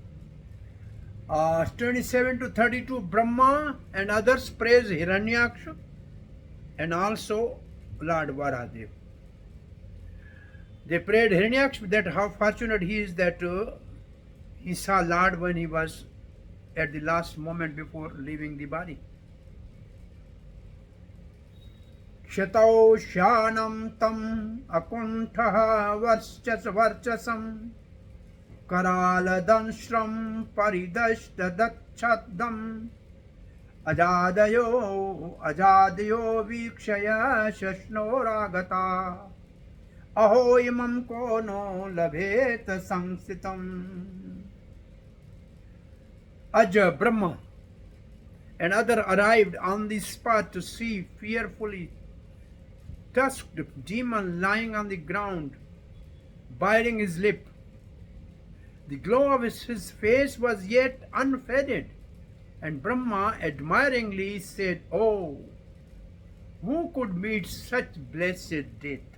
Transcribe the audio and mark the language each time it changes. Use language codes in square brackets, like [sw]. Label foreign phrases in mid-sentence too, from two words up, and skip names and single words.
[en] 27 to 32, Brahma and others praise Hiranyaksha and also Lord Varadev. They prayed Hiranyaksha that how fortunate he is that He saw Lord when he was at the last moment before leaving the body. [sa] क्षतौ शयानं तम् अकुण्ठवर्चसं करालदंष्ट्रं परिदष्टदच्छदम् अजादयो वीक्ष्य शशंसुरागता अहो इमं को नु लभेत संस्थितिम्. Aja, [en] Brahma, and other arrived on the spot to see fearfully tusked demon lying on the ground, biting his lip. The glow of his face was yet unfaded, and Brahma admiringly said, "Oh, who could meet such blessed death?"